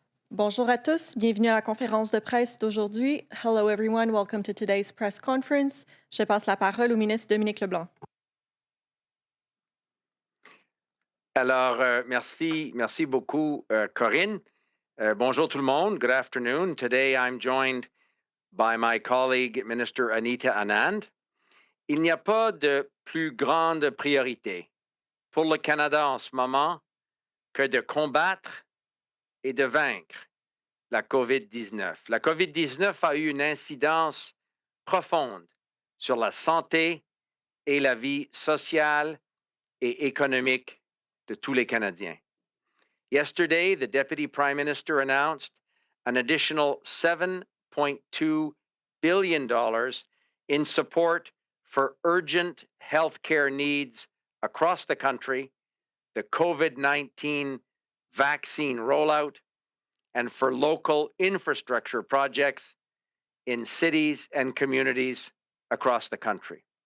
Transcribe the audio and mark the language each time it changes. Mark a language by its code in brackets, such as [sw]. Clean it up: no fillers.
[fr] Bonjour à tous, bienvenue à la conférence de presse d'aujourd'hui. [en] Hello everyone, welcome to today's press conference. [fr] Je passe la parole au ministre Dominic LeBlanc. Alors, merci beaucoup, Corinne. Bonjour tout le monde. [en] Good afternoon. Today I'm joined by my colleague, Minister Anita Anand. [fr] Il n'y a pas de plus grande priorité pour le Canada en ce moment que de combattre et de vaincre la COVID-19. La COVID-19 a eu une incidence profonde sur la santé et la vie sociale et économique de tous les Canadiens. [en] Yesterday, the Deputy Prime Minister announced an additional $7.2 billion in support for urgent healthcare needs across the country, the COVID-19 vaccine rollout, and for local infrastructure projects in cities and communities across the country.